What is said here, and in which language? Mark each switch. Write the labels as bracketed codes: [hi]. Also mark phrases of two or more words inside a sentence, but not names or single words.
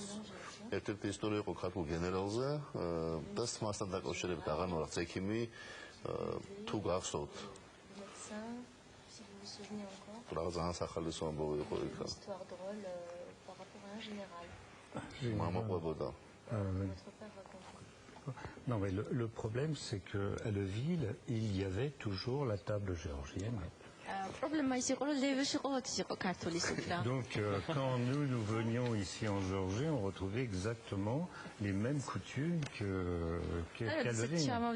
[ka] ერთ-ერთი ისტორია იყო ქართულ გენერალზე და მასთან დაკავშირებით აღარ მოვახცე ექიმი თუ გახსოვთ რაღაც ახალისო ამბავი იყო იქ. მამა ყვებოდა. [fr] Non, mais le problème, c'est qu'à Leville, il y avait toujours la table géorgienne. Donc, quand nous venions ici en Géorgie, on retrouvait exactement les mêmes coutumes qu'à Leville.